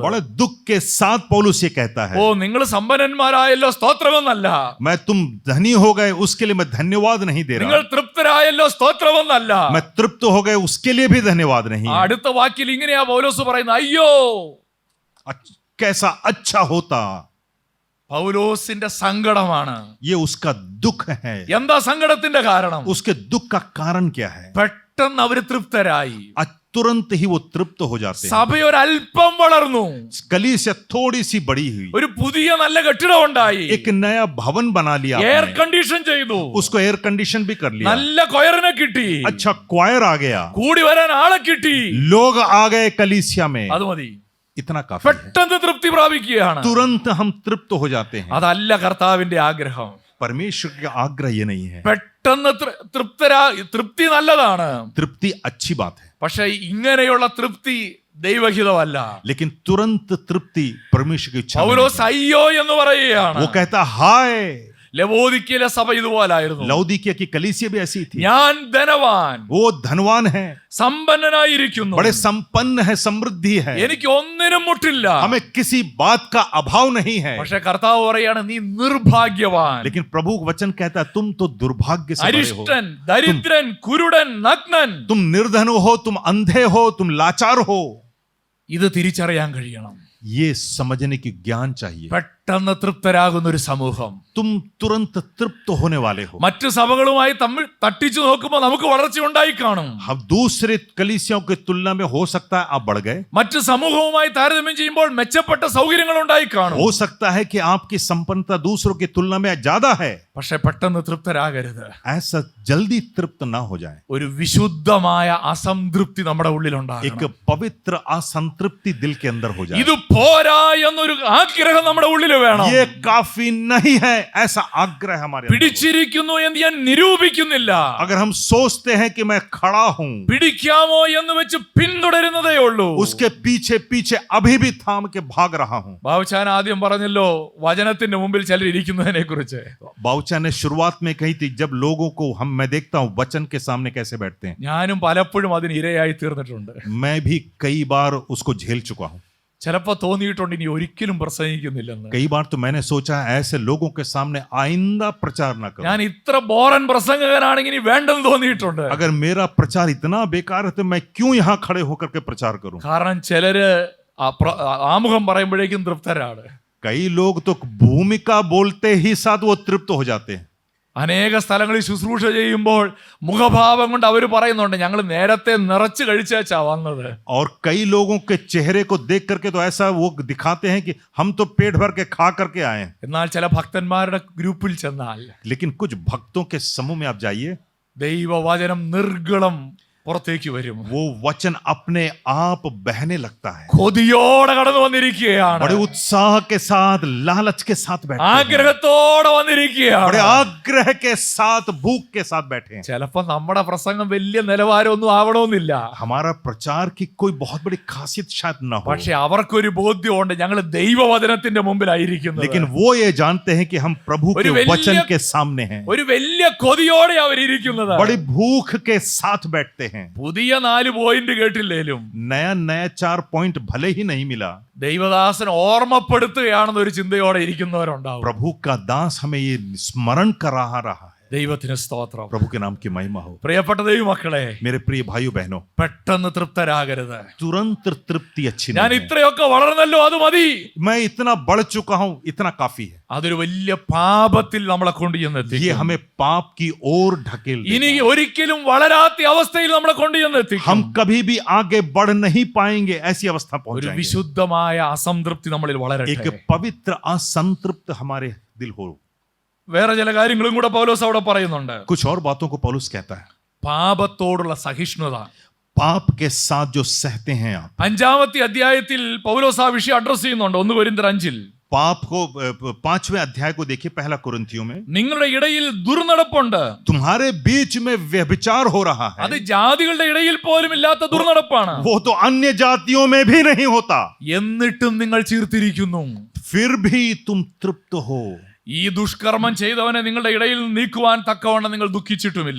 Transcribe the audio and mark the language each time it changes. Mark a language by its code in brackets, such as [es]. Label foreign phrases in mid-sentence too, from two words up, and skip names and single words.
[hi] बड़े दुख के साथ पौलुस ये कहता है, [ml] ഓ, നിങ്ങൾ സമ്പന്നന്മാരായല്ലോ, സ്തോത്രമെന്നല്ല. [hi] मैं तुम धनी हो गए उसके लिए मैं धन्यवाद नहीं दे [ml] നിങ്ങൾ [hi] रहा, [ml] തൃപ്തരായല്ലോ, സ്തോത്രമെന്നല്ല. [hi] मैं तृप्त हो गए उसके लिए भी धन्यवाद नहीं। [ml] അടുത്ത വാക്കിൽ ഇങ്ങനെയാ പൗലോസ് പറയുന്നത്, അയ്യോ. [hi] कैसा अच्छा होता। [ml] പൗലോസിന്റെ സങ്കടമാണ്. [hi] ये उसका दुख है। [ml] എന്താ സങ്കടത്തിന്റെ കാരണം? [hi] उसके दुख का कारण क्या है? [ml] പെട്ടെന്ന് അവര് തൃപ്തരായി. [hi] तुरंत ही वो तृप्त हो जाते हैं। [ml] സഭ ഒരല്പം വളർന്നു, [hi] कलीसिया थोड़ी सी बड़ी हुई, [ml] ഒരു പുതിയ നല്ല കെട്ടിടം ഉണ്ടായി, [hi] एक नया भवन बना लिया, [ml] എയർ [hi] आपने। [ml] കണ്ടീഷൻ ചെയ്തു, [hi] उसको [en] air condition [hi] भी कर लिया, [ml] നല്ല കൊയറിനെ കിട്ടി, [hi] अच्छा क्वायर आ गया, [ml] കൂടി വരാൻ ആളെ കിട്ടി, [hi] लोग आ गए कलीसिया में। [ml] അത് മതി. [hi] इतना काफी है। [ml] പെട്ടെന്ന് തൃപ്തി പ്രാപിക്കുകയാണ്. [hi] तुरंत हम तृप्त हो जाते हैं। [ml] അതല്ല കർത്താവിന്റെ ആഗ്രഹം. [hi] परमेश्वर का आग्रह ये नहीं है। [ml] പെട്ടെന്ന് തൃപ്തി നല്ലതാണ്, [hi] तृप्ति अच्छी बात है, [ml] പക്ഷെ ഇങ്ങനെയുള്ള തൃപ്തി ദൈവഹിതമല്ല. [hi] लेकिन तुरंत तृप्ति परमेश्वर की इच्छा [ml] പൗലോസ് [hi] नहीं [ml] അയ്യോ എന്ന് പറയുകയാണ്. [hi] है। वो कहता हाय। [ml] ലവോദിക്കയിലെ സഭ ഇതുപോലായിരുന്നു. [hi] लौदीकिया की कलीसिया भी ऐसी थी। [ml] ഞാൻ ധനവാൻ, [hi] वो धनवान है, [ml] സമ്പന്നനായിരിക്കുന്നു, [hi] बड़े संपन्न है, समृद्धि है, [ml] എനിക്ക് ഒന്നിനും മുട്ടില്ല. [hi] हमें किसी बात का अभाव नहीं है। [ml] പക്ഷെ കർത്താവ് പറയാണ്, നീ നിർഭാഗ്യവാൻ, [hi] लेकिन प्रभु वचन कहता है तुम तो दुर्भाग्य से भरे हो, [ml] അരിഷ്ടൻ, ദരിദ്രൻ, കുരുടൻ, നഗ്നൻ. [hi] तुम निर्धन हो, तुम अंधे हो, तुम लाचार हो। [ml] ഇത് തിരിച്ചറിയാൻ കഴിയണം. [hi] ये समझने की ज्ञान चाहिए। [ml] പെട്ടെന്ന് തൃപ്തരാകുന്ന ഒരു സമൂഹം, [hi] तुम तुरंत तृप्त होने वाले हो। [ml] മറ്റു സഭകളുമായി തമ്മിൽ തട്ടിച്ചു നോക്കുമ്പോൾ നമുക്ക് വളർച്ച ഉണ്ടായി കാണും. [hi] हम दूसरे कलीसियाओं की तुलना में हो सकता है आप बढ़ गए, [ml] മറ്റു സമൂഹവുമായി താരതമ്യം ചെയ്യുമ്പോൾ മെച്ചപ്പെട്ട സൗകര്യങ്ങൾ ഉണ്ടായി കാണും. [hi] हो सकता है कि आपकी संपन्नता दूसरों की तुलना में ज्यादा है। [ml] പക്ഷെ പെട്ടെന്ന് തൃപ്തരാകരുത്. [hi] ऐसा जल्दी तृप्त ना हो जाए। [ml] ഒരു വിശുദ്ധമായ അസംതൃപ്തി നമ്മുടെ ഉള്ളിലുണ്ടാകും. [hi] एक पवित्र असंतृप्ति दिल के अंदर हो जाए। [ml] ഇത് പോരാ എന്നൊരു ആഗ്രഹം നമ്മുടെ ഉള്ളിൽ വേണം. [hi] ये काफी नहीं है ऐसा आग्रह हमारे अंदर हो। [ml] പിടിച്ചിരിക്കുന്നു എന്ന് ഞാൻ നിരൂപിക്കുന്നില്ല. [hi] अगर हम सोचते हैं कि मैं खड़ा हूं, [ml] പിടിക്കാമോ എന്ന് വെച്ച് പിന്തുടരുന്നതേ ഉള്ളൂ. [hi] उसके पीछे पीछे अभी भी थाम के भाग रहा हूं। [ml] ബാബുച്ചാൻ ആദ്യം പറഞ്ഞല്ലോ വചനത്തിന്റെ മുമ്പിൽ ചിലർ ഇരിക്കുന്നതിനെ കുറിച്ച്. [hi] बाउचा ने शुरुआत में कही थी, जब लोगों को मैं देखता हूं वचन के सामने कैसे बैठते हैं, [ml] ഞാനും പലപ്പോഴും അതിന് ഇരയായി തീർന്നിട്ടുണ്ട്. [hi] मैं भी कई बार उसको झेल चुका हूं। [ml] ചിലപ്പോ തോന്നിയിട്ടുണ്ട് ഇനി ഒരിക്കലും പ്രസംഗിക്കുന്നില്ലെന്ന്. [hi] कई बार तो मैंने सोचा ऐसे लोगों के सामने आइंदा प्रचार ना करूं। [ml] ഞാൻ ഇത്ര ബോറൻ പ്രസംഗകനാണെങ്കിൽ ഇനി വേണ്ടെന്ന് തോന്നിയിട്ടുണ്ട്. [hi] अगर मेरा प्रचार इतना बेकार है तो मैं क्यों यहां खड़े होकर के प्रचार करूं। [ml] കാരണം ചിലര് ആമുഖം പറയുമ്പോഴേക്കും തൃപ്തരാണ്. [hi] कई लोग तो भूमिका बोलते ही साथ वो तृप्त हो जाते हैं. [ml] അനേക സ്ഥലങ്ങളിൽ ശുശ്രൂഷ ചെയ്യുമ്പോൾ മുഖഭാവം കൊണ്ട് അവർ പറയുന്നുണ്ട്, ഞങ്ങൾ നേരത്തെ നിറച്ച് കഴിച്ചാ വന്നത്. [hi] और कई लोगों के चेहरे को देख करके तो ऐसा वो दिखाते हैं कि हम तो पेट भर के खा करके आए हैं. [ml] എന്നാൽ ചില ഭക്തന്മാരുടെ ഗ്രൂപ്പിൽ ചെന്നാൽ [hi] लेकिन कुछ भक्तों के समूह में आप जाइए, [ml] ദൈവവചനം നിർഗളം പുറത്തേക്ക് വരും. [hi] वो वचन अपने आप बहने लगता है. [ml] കൊതിയോടെ കടന്നു വന്നിരിക്കുകയാണ്, [hi] बड़े उत्साह के साथ, लालच के साथ बैठे हैं, [ml] ആഗ്രഹത്തോടെ വന്നിരിക്കുകയാണ്, [hi] बड़े आग्रह के साथ, भूख के साथ बैठे हैं. [ml] ചിലപ്പോ നമ്മുടെ പ്രസംഗം വലിയ നിലവാരമൊന്നും ആവണമെന്നില്ല. [hi] हमारा प्रचार की कोई बहुत बड़ी खासियत शायद ना हो, [ml] പക്ഷെ അവർക്കൊരു ബോധ്യമുണ്ട്, ഞങ്ങൾ ദൈവവചനത്തിന്റെ മുമ്പിലായിരിക്കുന്നത്. [hi] लेकिन वो ये जानते हैं कि हम प्रभु के वचन के सामने हैं. [ml] ഒരു വലിയ കൊതിയോടെ അവരിയ്ക്കുന്നത്. [hi] बड़ी भूख के साथ बैठते हैं. [ml] പുതിയ 4 പോയിന്റ് കേട്ടില്ലേലും [hi] नया 4 पॉइंट भले ही नहीं मिला, [ml] ദൈവദാസൻ ഓർമ്മപ്പെടുത്തുകയാണെന്ന് ഒരു ചിന്തയോടെ ഇരിക്കുന്നവരുണ്ടാവും. [hi] प्रभु का दास हमें ये स्मरण करा रहा है. [ml] ദൈവത്തിന് സ്തോത്രം. [hi] प्रभु के नाम की महिमा हो. [ml] പ്രിയപ്പെട്ട ദൈവമക്കളെ, [hi] मेरे प्रिय भाइयों बहनों, [ml] പെട്ടെന്ന് തൃപ്തരാകരുത്. [hi] तुरंत तृप्ति अच्छी [ml] ഞാൻ [hi] नहीं है. [ml] ഇത്രയൊക്കെ വളർന്നല്ലോ, അത് മതി. [hi] मैं इतना बढ़ चुका हूं, इतना काफी है. [ml] അതൊരു വലിയ പാപത്തിൽ നമ്മളെ കൊണ്ടുചെന്നെത്തി. [hi] ये हमें पाप की ओर ढकेल [ml] ഇനി [hi] देगा. [ml] ഒരിക്കലും വളരാത്ത അവസ്ഥയിൽ നമ്മളെ കൊണ്ടുചെന്നെത്തി. [hi] हम कभी भी आगे बढ़ नहीं पाएंगे, ऐसी अवस्था [ml] ഒരു [hi] पहुंचाएंगे. [ml] വിശുദ്ധമായ അസംതൃപ്തി നമ്മളിൽ [hi] एक [ml] വളരട്ടെ. [hi] पवित्र असंतृप्त हमारे दिल हो. [ml] വേറെ ചില കാര്യങ്ങളും കൂടെ പൗലോസ് അവിടെ പറയുന്നുണ്ട്. [hi] कुछ और बातों को पौलुस कहता है. [ml] പാപത്തോടുള്ള സഹിഷ്ണുത. [hi] पाप के साथ जो सहते हैं आप. [ml] 5-ാമത്തെ അധ്യായത്തിൽ പൗലോസ് ആ വിഷയം അഡ്രസ് ചെയ്യുന്നുണ്ട്. 1 കൊരിന്ത്യർ 5-ൽ [hi] पाप को 5वें अध्याय को देखिए, पहला कुरिन्थियों में. [ml] നിങ്ങളുടെ ഇടയിൽ ദുർനടപ്പുണ്ട്. [hi] तुम्हारे बीच में व्यभिचार हो रहा [ml] അത് [hi] है. [ml] ജാതികളുടെ ഇടയിൽ പോലും ഇല്ലാത്ത ദുർനടപ്പാണ്. [hi] वो तो अन्य जातियों में भी नहीं होता, [ml] എന്നിട്ടും നിങ്ങൾ ചീർത്തിരിക്കുന്നു. [hi] फिर भी तुम तृप्त हो. [ml] ഈ ദുഷ്കർമ്മം ചെയ്തവനെ നിങ്ങളുടെ ഇടയിൽ നിന്ന് നീക്കുവാൻ തക്കവണ്ണം നിങ്ങൾ ദുഃഖിച്ചിട്ടുമില്ല.